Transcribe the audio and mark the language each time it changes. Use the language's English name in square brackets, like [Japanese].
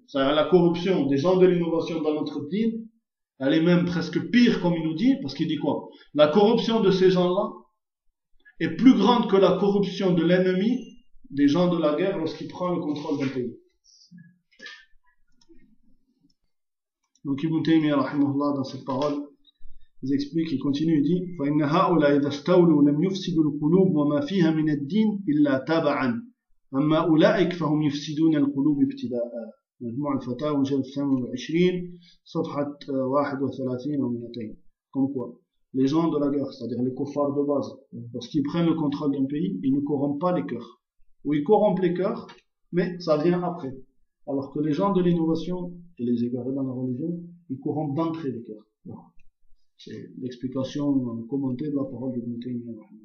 [French] C'est-à-dire la corruption des gens de l'innovation dans notre din, elle est même presque pire, comme il nous dit, parce qu'il dit quoi? La corruption de ces gens-là est plus grande que la corruption de l'ennemi des gens de la guerre lorsqu'il prend le contrôle d'un pays. Donc Ibn Taymiyyah, rahimahullah, dans cette parole, il explique, il continue, il dit, [Arabic] فَإِنَّ هَؤُلَا إِذَا اسْتَوْلُوا لَمْ يُفْسِدُوا الْقُلُوبُ وَمَا فِيهَا مِنَ الدِّينِ إِلَّا تَبَعًا أَمَّا أُولَئِكَ فَهُمْ يُفْسِدُونَ الْقُلُوبِ ابْتِدَاءً. مجموع الفتاوى جلد 28 صفحة 31 أو 200. [French] Comme quoi, les gens de la guerre, c'est-à-dire les kuffars de base, lorsqu'ils prennent le contrôle d'un pays, ils ne corrompent pas les cœurs. Ou ils corrompent les cœurs, mais ça vient après. Alors que les gens de l'innovation, et les égarés dans la religion, ils corrompent d'entrée les cœurs. C'est l'explication commentée de la parole de Moutaïmiyyah.